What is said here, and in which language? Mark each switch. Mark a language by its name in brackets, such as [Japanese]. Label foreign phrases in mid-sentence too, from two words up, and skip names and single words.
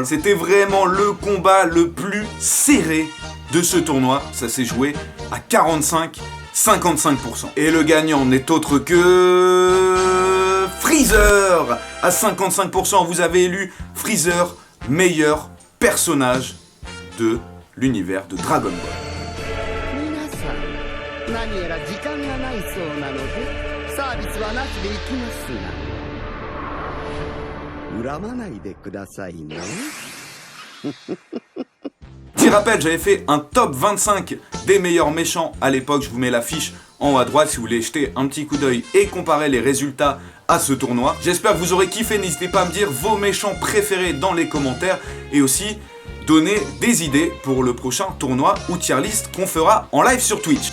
[French] C'était vraiment le combat le plus serré de ce tournoi. Ça s'est joué à 45-55%. Et le gagnant n'est autre que Freezer. À 55%, vous avez élu Freezer meilleur personnage de l'univers de Dragon Ball. [Japanese] 何やら時間がないそうなのでサービスはなしで行きますが恨まないでくださいね。 [French] Petit rappel, j'avais fait un top 25 des meilleurs méchants à l'époque, je vous mets l'affiche en haut à droite si vous voulez jeter un petit coup d'œil et comparer les résultats à ce tournoi. J'espère que vous aurez kiffé, n'hésitez pas à me dire vos méchants préférés dans les commentaires et aussi donner des idées pour le prochain tournoi ou tier list qu'on fera en live sur Twitch.